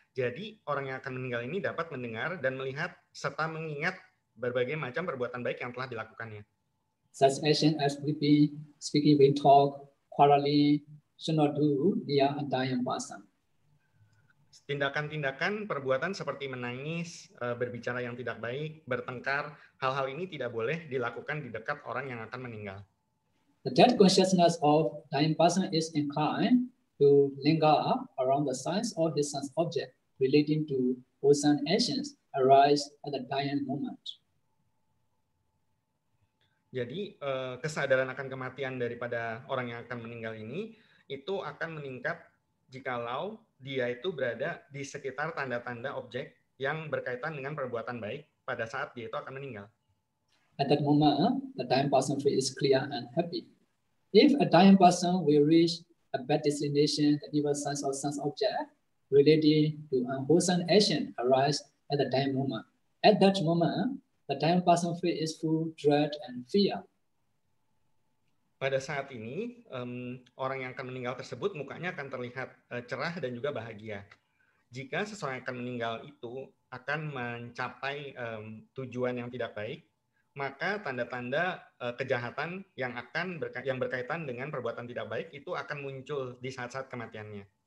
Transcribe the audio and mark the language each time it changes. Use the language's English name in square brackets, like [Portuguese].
[Indonesian] Jadi orang yang akan meninggal ini dapat mendengar dan melihat serta mengingat berbagai macam perbuatan baik yang telah dilakukannya. [English] Such action as weeping, speaking with talk, quarreling, should not do near a dying person. [Indonesian] Tindakan-tindakan perbuatan seperti menangis, berbicara yang tidak baik, bertengkar, hal-hal ini tidak boleh dilakukan di dekat orang yang akan meninggal. [English] The dead consciousness of dying person is inclined to linger around the signs of his sense object relating to wholesome actions arise at the dying moment. [Indonesian] Jadi kesadaran akan kematian daripada orang yang akan meninggal ini itu akan meningkat jikalau dia itu berada di sekitar tanda-tanda objek yang berkaitan dengan perbuatan baik pada saat dia itu akan meninggal. [English] At that moment, the dying person is clear and happy. If a dying person will reach a bad destination, the evil sense or sense object relating to unwholesome action arise at the dying moment. At that moment, the dying person is full dread and fear. [Indonesian] Pada saat ini, orang yang akan meninggal tersebut mukanya akan terlihat cerah dan juga bahagia. Jika seseorang yang akan meninggal itu akan mencapai tujuan yang tidak baik, maka tanda-tanda kejahatan yang berkaitan dengan perbuatan tidak baik itu akan muncul di saat-saat kematiannya.